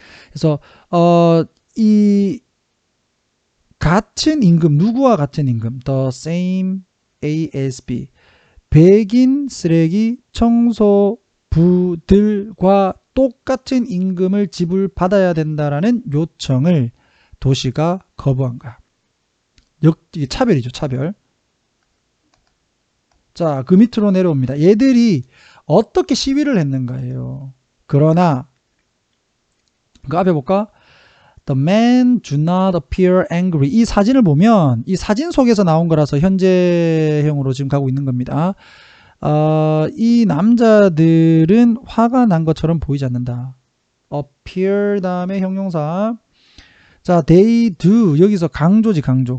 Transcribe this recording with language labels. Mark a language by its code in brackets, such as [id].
[ko] 그래서 이 같은 임금, 누구와 같은 임금, [en] the same ASB, [ko] 백인 쓰레기 청소부들과 똑같은 임금을 지불받아야 된다라는 요청을 도시가 거부한 거야. 이게 차별이죠, 차별. 자, 그 밑으로 내려옵니다. 얘들이 어떻게 시위를 했는가예요. 그러나 그 앞에 볼까? [en] The men do not appear angry. [ko] 이 사진을 보면 이 사진 속에서 나온 거라서 현재형으로 지금 가고 있는 겁니다. 이 남자들은 화가 난 것처럼 보이지 않는다. appear 다음에 형용사. 자, [en] they do. [ko] 여기서 강조지, 강조.